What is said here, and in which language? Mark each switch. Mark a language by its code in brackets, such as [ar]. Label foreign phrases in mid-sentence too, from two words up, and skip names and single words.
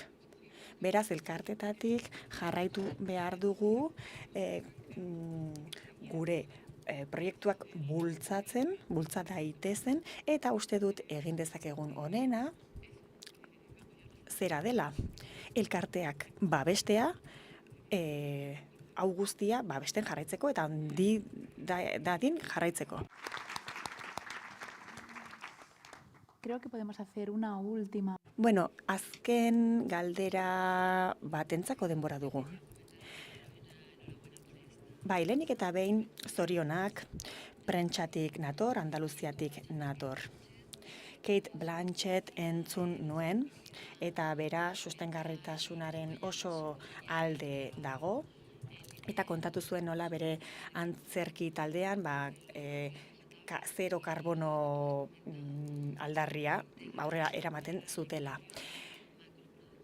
[eu] Beraz, elkartetatik jarraitu behar dugu gure proiektuak bultza daitezen, eta uste dut egin dezakegun honena, zera dela, elkarteak babestea, hau guztia babesten jarraitzeko eta handi dadin jarraitzeko. [es] Creo que podemos hacer una última. [eu] Bueno, azken galdera batentzako denbora dugu. Bai, lehenik eta behin zorionak, prentsatik nator, Andaluziatik nator. Kate Blanchett entzun nuen, eta bera sustengarritasunaren oso alde dago, eta kontatu zuen nola bere antzerki taldean, zero karbono aldarria aurrera eramaten zutela.